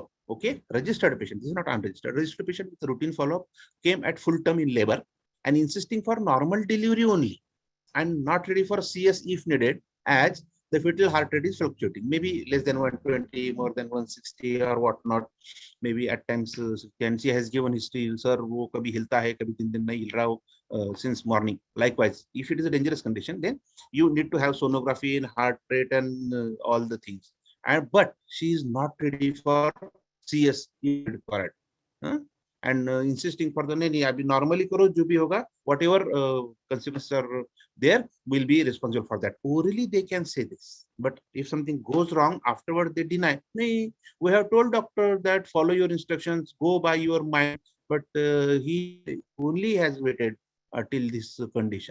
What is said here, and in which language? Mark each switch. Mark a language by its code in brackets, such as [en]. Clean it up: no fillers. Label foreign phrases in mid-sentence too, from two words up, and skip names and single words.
[en] Okay, registered patient. This is not unregistered. Registered patient with a routine follow-up came at full term in labor and insisting for normal delivery only, and not ready for CS if needed, as the fetal heart rate is fluctuating, maybe less than 120, more than 160 or whatnot. Maybe at times, she has given history, sir, [hi] वो कभी हिलता है, कभी 3 दिन नहीं हिल रहा हो, [en] since morning. Likewise, if it is a dangerous condition, then you need to have sonography and heart rate and all the things. But she is not ready for CS if required. And insisting for the [hi] नहीं, अभी नॉर्मली करो, जो भी होगा, [en] whatever consequences are there, will be responsible for that. Orally they can say this, but if something goes wrong afterward, they deny. Nahi, we have told doctor that follow your instructions, go by your mind, but he only has waited till this condition.